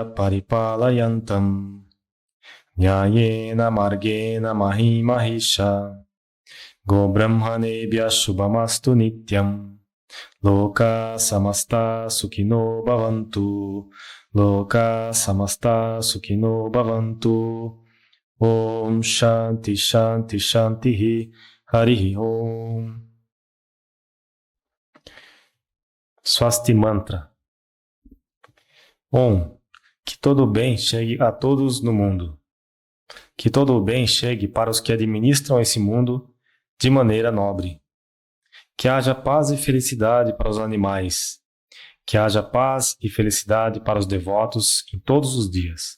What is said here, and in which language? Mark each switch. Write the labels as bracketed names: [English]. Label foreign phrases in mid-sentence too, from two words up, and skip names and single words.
[Sanskrit] Paripalayantam Nyayena Margena Mahi Mahisha Go Brahmanebhya Shubhamastu Nityam Loka Samasta Sukhino Bhavantu Loka Samasta Sukhino Bhavantu Om Shanti Shanti Shanti Harihi Om. Swasti Mantra. Om. [Portuguese] Que todo o bem chegue a todos no mundo. Que todo o bem chegue para os que administram esse mundo de maneira nobre. Que haja paz e felicidade para os animais. Que haja paz e felicidade para os devotos em todos os dias.